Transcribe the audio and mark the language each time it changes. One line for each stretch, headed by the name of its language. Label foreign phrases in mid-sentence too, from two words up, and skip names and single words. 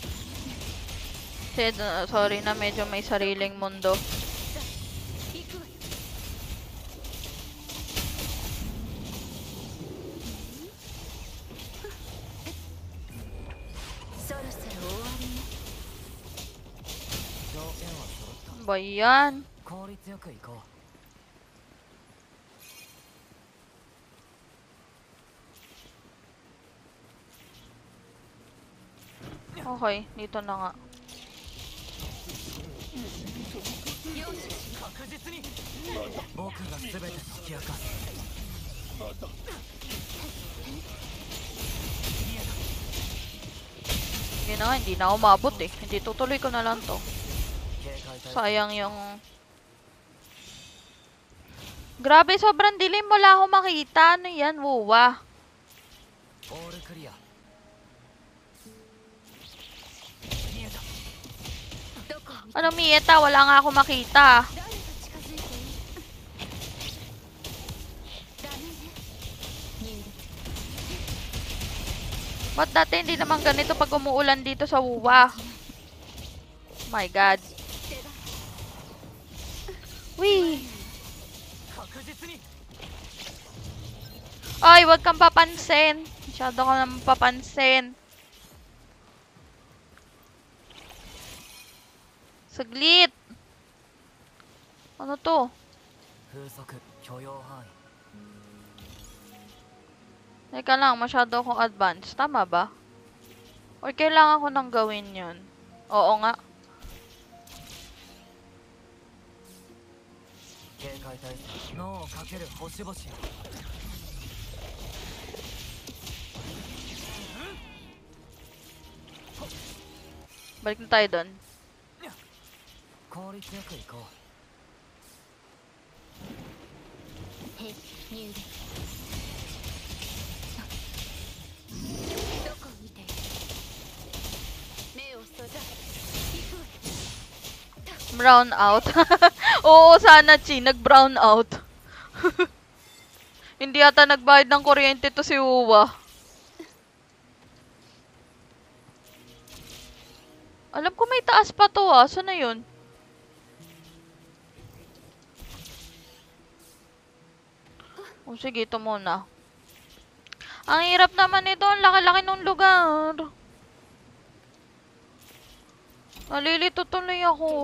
Filipino: Sorry na, medyo may sariling mundo.
Japanese: さあ行くわよそろそろ終わりね条件は揃っ
Filipino: Ano ba yan?
Japanese: た効率よく行こ
Filipino: Okay, dito na nga.
Japanese: 容赦しう確実に僕が全て解き明かす
Filipino: Hindi na nga, hindi na ako maabot eh. Hindi, tutuloy ko na lang to.
Japanese: 警戒態勢
Filipino: Sayang yung... Grabe, sobrang dilim. Wala ako makita. Ano yan, wuwa.
Japanese: オールクリア見えたどこを見て
Filipino: Ano, Mieta? Wala nga ako makita.
Japanese: 誰が近づいているダメね入力
Filipino: Ba't dati hindi naman ganito pag umuulan dito sa wuwa?
English: My God.
Japanese: 出番 Wee! 確実に
Filipino: Ay, wag kang papansin. Masyado ka naman papansin. Saglit. Ano to?
Japanese: 風速許容範囲
Filipino: Teka lang, masyado akong advanced. Tama ba? Or kailangan ko nang gawin yun? Oo nga.
Japanese: 警戒態勢脳をかける星々よ
Filipino: Balik na tayo doon.
Japanese: 効率よく行こへ入力どこを見ている目を閉ざ行くわよ
English: Brown out.
Filipino: Oo, sana, Chi. Nag-brown out. Hindi ata nagbayad ng kuryente to si Uwa. Alam ko may taas pa to ah. Saan na yun? O sige, ito muna. Ang hirap naman ito. Ang laki-laki ng lugar. Nalilito tuloy ako.